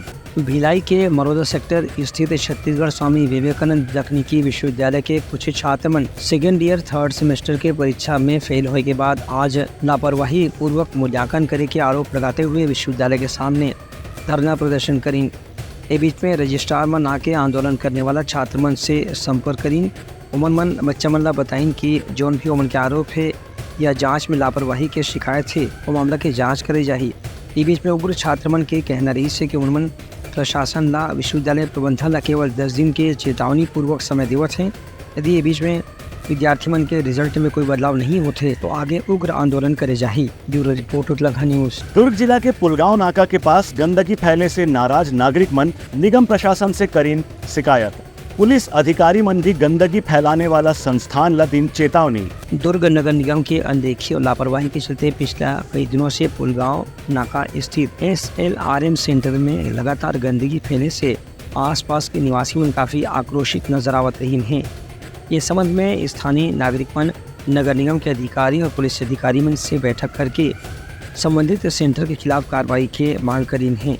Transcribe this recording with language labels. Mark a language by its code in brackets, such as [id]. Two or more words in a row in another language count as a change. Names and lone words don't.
[hne] भिलाई के मरोदा सेक्टर स्थित छत्तीसगढ़ स्वामी विवेकानंद तकनीकी विश्वविद्यालय के कुछ छात्र मन [en] second year third semester [hne] के परीक्षा में फेल होने के बाद आज लापरवाही पूर्वक मूल्यांकन करे के आरोप लगाते हुए विश्वविद्यालय के सामने धरना प्रदर्शन करीन। ए बीच में रजिस्ट्रार मन आके आंदोलन करने वाला छात्र मन से संपर्क करीन। उमन मन बच्चा मन ला बताइन कि जौन भी उमन के आरोप है या जांच में लापरवाही के शिकायत है वो मामला के जांच करे जाही। ए बीच में उग्र छात्र मन के कहना रही है कि उमन प्रशासन ला विश्वविद्यालय प्रबंधन ला केवल 10 दिन के चेतावनी पूर्वक समय देवत हैं। यदि ये बीच में विद्यार्थी मन के रिजल्ट में कोई बदलाव नहीं होते तो आगे उग्र आंदोलन करे जाही। ब्यूरो रिपोर्ट उत्तलंघा न्यूज़। दुर्ग जिला के पुलगांव नाका के पास गंदगी फैलने से नाराज नागरिक मन निगम प्रशासन से करीन शिकायत। पुलिस अधिकारी मन भी गंदगी फैलाने वाला संस्थान ला दिन चेतावनी। दुर्ग नगर निगम की अनदेखी और लापरवाही के चलते पिछला कई दिनों से पुलगांव नाका स्थित SLRM सेंटर में लगातार गंदगी फैलने से आसपास के निवासी मन काफी आक्रोशित नजर आवत रही हैं। ये संबंध में स्थानीय नागरिक मन नगर निगम के अधिकारी और पुलिस अधिकारी मन से बैठक करके संबंधित सेंटर के खिलाफ कार्रवाई के मांग करीन हैं।